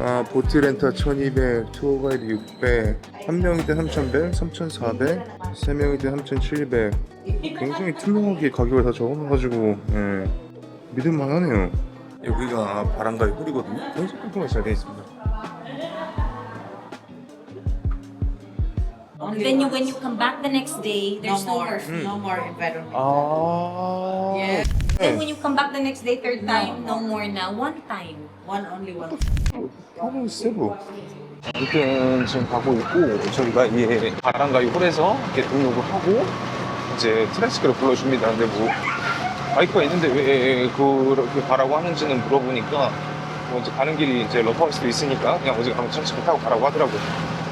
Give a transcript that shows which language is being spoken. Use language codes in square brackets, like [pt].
[ko] 보트 렌터 1200, 투어 가이드 600, 한 명일 때 3000벨, 3400, 세 명일 때 3700. 굉장히 투명하게 가격을 다 적어놔가지고 믿을만 하네요. 여기가 바람가의 홀이거든요. 굉장히 깔끔하게 잘 되어 있습니다. [en] Then when you come back the next day, there's no more. No more environment. 아. Yes. Then when you come back the next day, third time, no more [tl] na. [en] One time. Only one. [ko] 하루 세부. 아무튼 지금 가고 있고 저희가 이 바람가이 홀에서 이렇게 등록을 하고 이제 트라이시클을 불러줍니다. 근데 뭐 바이크가 있는데 왜 그렇게 가라고 하는지는 물어보니까 뭐 이제 가는 길이 이제 러프할 수도 있으니까 그냥 어제 가면 트라이시클 타고 가라고 하더라고요.